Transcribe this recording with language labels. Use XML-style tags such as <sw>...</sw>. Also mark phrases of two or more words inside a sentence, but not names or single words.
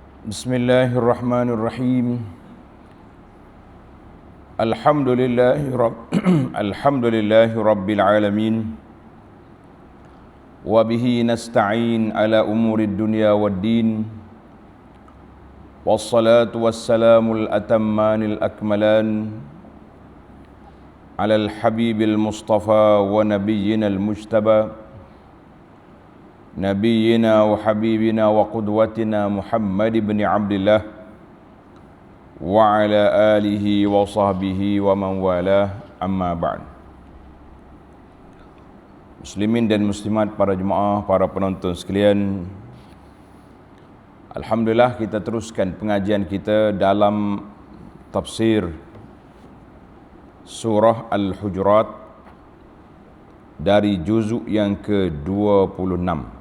<ar>بسم الله الرحمن الرحيم. الحمد لله رب العالمين. وبه نستعين على أمور الدنيا والدين. والصلاة والسلام الأتمان الأكملان على الحبيب المصطفى ونبينا المجتبى نبينا وحبيبنا وقدوتنا محمد بن عبد الله وعلى آله وصحبه ومن والاه، أما بعد.</ar> <ms>Muslimin dan muslimat, para jemaah, para penonton sekalian, alhamdulillah kita teruskan pengajian kita dalam tafsir surah Al-Hujurat dari juzuk yang ke-26.</ms>